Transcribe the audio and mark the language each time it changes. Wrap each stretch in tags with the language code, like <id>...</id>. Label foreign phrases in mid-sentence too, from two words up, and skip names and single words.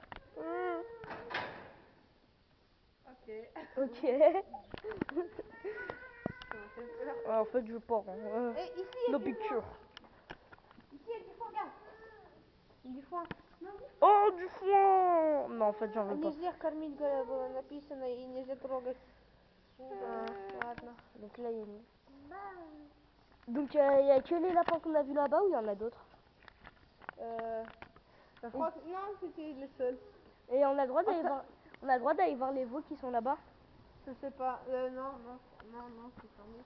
<fr>Ok. Ah, en fait, je pars. Hein. Et ici,</fr> <en>No picture.</en> <fr>Ici, il y a du foin, regarde. Du foin. Oh, du foin. Non, en fait, j'en veux pas.</fr> <ru>Нельзя кормить, написано, и нельзя трогать. Ладно.</ru> <fr>Donc là, il y a une... Donc, il y a que les lapins qu'on a vus là-bas ou il y en a d'autres? Je crois que... Non, c'était le seul. Et on a le droit d'aller voir... On a le droit d'aller voir les veaux qui sont là-bas? Je sais pas. Non, c'est fermé.</fr>